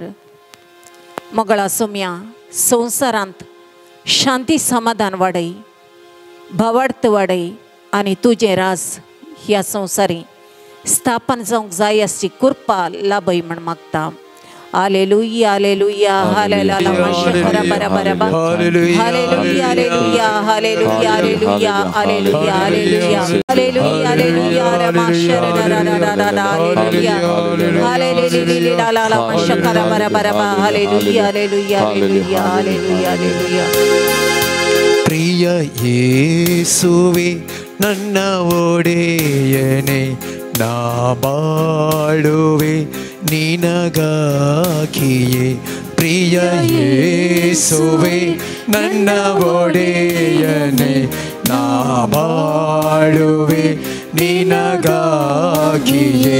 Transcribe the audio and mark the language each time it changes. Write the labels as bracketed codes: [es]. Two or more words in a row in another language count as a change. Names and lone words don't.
[kok] मोगळा सोम्या, संवसारांत शांती समाधान वाडय, भावार्थ वाडय आनी तुजें राज ह्या संवसारी स्थापन जावंक जाय आसची कृपा लाभय म्हण मागता. हालेलुया हालेलुया हालेलुया मशकरा बराबरा हालेलुया हालेलुया हालेलुया हालेलुया हालेलुया हालेलुया हालेलुया हालेलुया रमाशर हालेलुया हालेलुया ला ला मशकरा बराबरा हालेलुया हालेलुया हालेलुया हालेलुया हालेलुया. [kn] ಪ್ರಿಯ ಯೇಸುವೆ ನನ್ನ ಒಡೆಯನೇ, ನಾ ಬಾಳುವೆ ನಿನಗಾಗಿಯೇ. ಪ್ರಿಯ ಯೇಸುವೆ ನನ್ನ ಒಡೆಯನೇ, ನಾ ಬಾಳುವೆ ನಿನಗಾಗಿಯೇ.